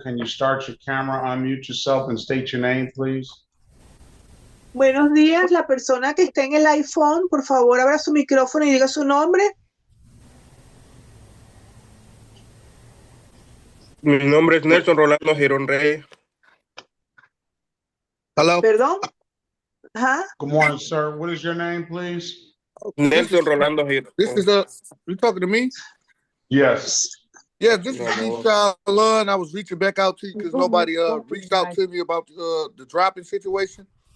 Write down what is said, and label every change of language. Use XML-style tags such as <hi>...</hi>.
<en>Can you start your camera, unmute yourself and state your name, please?</en> <es>Buenos días, la persona que está en el iPhone, por favor, abra su micrófono y diga su nombre. Mi nombre es Nelson Rolando Girón Reyes.</es> <en>Hello?</en> <es>Perdón. Ajá.</es> <en>Good morning, sir. What is your name, please? Nelson Rolando Girón. This is you talking to me? Yes. Yeah, this is Keisha Lunn. I was reaching back out to you because nobody reached out to me about the dropping situation.</en>